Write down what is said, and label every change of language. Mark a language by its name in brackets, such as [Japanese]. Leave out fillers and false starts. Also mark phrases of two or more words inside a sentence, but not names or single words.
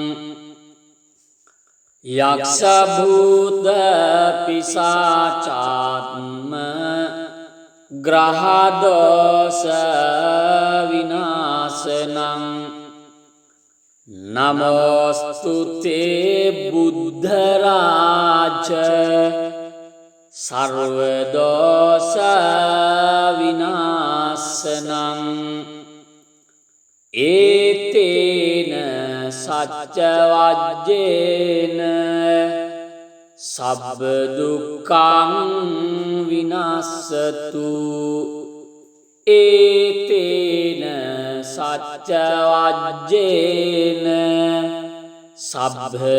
[Pali] යක්ෂ භූත පිසාචාත්ම ග්‍රහ දෝෂ විනාශනං නමෝස්තුතේ බුද්ධ රාජ සර්ව දෝෂ විනාශනං. ඒතේන සච්ච වජ්ජේන සබ්බ දුක්ඛං විනාශතු. ඒතේන සච්ච වජ්ජේන සබ්බ